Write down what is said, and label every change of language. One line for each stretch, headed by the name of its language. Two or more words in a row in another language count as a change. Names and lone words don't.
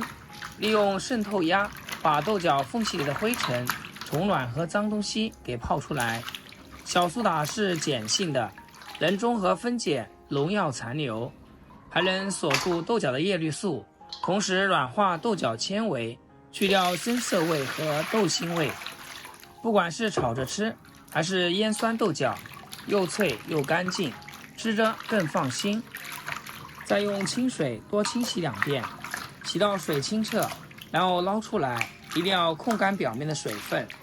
Chinese: 利用滲透壓把豆角縫隙裡的灰塵、蟲卵和髒東西給泡出來。小蘇打是鹼性的，能中和分解農藥殘留，還能鎖住豆角的葉綠素，同時軟化豆角纖維，去掉增色味和豆腥味。不管是炒着吃還是醃酸豆角，又脆又乾淨，吃着更放心。再用清水多清洗2遍，洗到水清澈，然後撈出來，一定要控乾表面的水分。